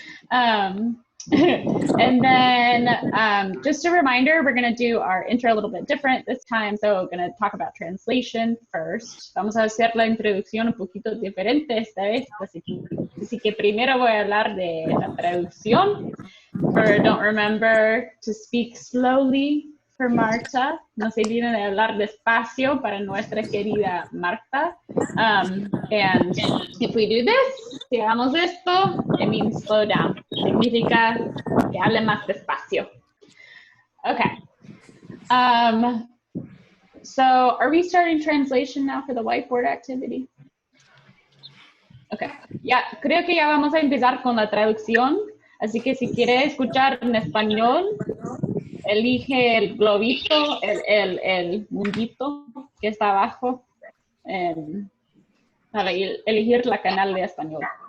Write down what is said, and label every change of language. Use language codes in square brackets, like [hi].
[en] And then just a reminder, we're going to do our intro a little bit different this time. So we're going to talk about translation first. [es] Vamos a hacer la introducción un poquito diferente esta vez. Así que primero voy a hablar de la traducción. [en] For don't remember to speak slowly for Marta. [es] No se olviden de hablar despacio para nuestra querida Marta. [en] And if we do this, [es] si hagamos esto, [en] it means slow down. [es] Significa que hable más despacio. [en] Okay. So are we starting translation now for the whiteboard activity? Okay. [es] Ya, creo que ya vamos a empezar con la traducción. Así que si quiere escuchar en español, elige el globito, el mundito que está abajo para elegir la canal de español.